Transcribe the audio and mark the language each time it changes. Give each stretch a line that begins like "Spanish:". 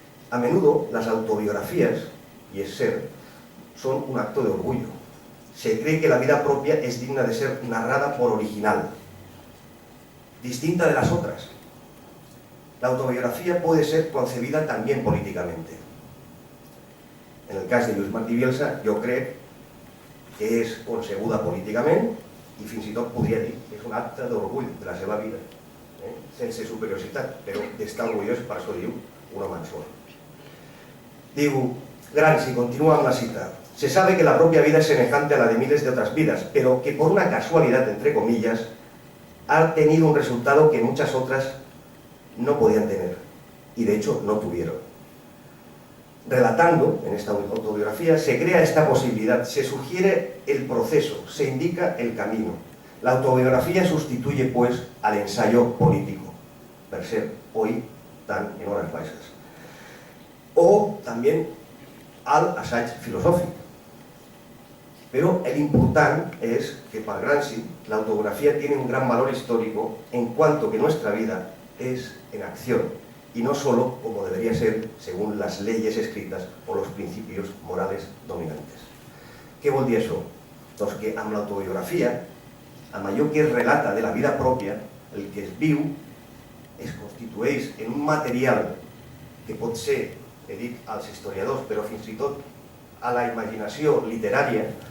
Spanish: A menudo las autobiografías, y es ser, son un acto de orgullo. Se cree que la vida propia es digna de ser narrada por original, distinta de las otras. La autobiografía puede ser concebida también políticamente.
Catalan: En el cas de Lluís Martí Bielsa, jo crec que és concebuda políticament i fins i tot podria dir que és un acte d'orgull de la seva vida, sense superioritat, però d'estar orgullós, per això diu, un home sol.
Spanish: Diu, Gramsci, continúa amb la cita, se sabe que la propia vida es semejante a la de miles de otras vidas, pero que por una casualidad, entre comillas, ha tenido un resultado que muchas otras no podían tener, y de hecho no tuvieron. Relatando, en esta autobiografía, se crea esta posibilidad, se sugiere el proceso, se indica el camino. La autobiografía sustituye, pues, al ensayo político, per ser hoy tan en horas baixas. O también al
Catalan: assaig filosòfic.
Spanish: Pero el importante es que para Gramsci la autobiografía tiene un gran valor histórico en cuanto que nuestra vida es en acción y no solo como debería ser según las leyes escritas o los principios morales dominantes.
Catalan: Què vol dir això? Doncs que amb l'autobiografia, amb allò que es relata de la vida pròpia, el que es viu es constitueix en un material que pot ser, he dit als historiadors, però fins i tot a la imaginació literària,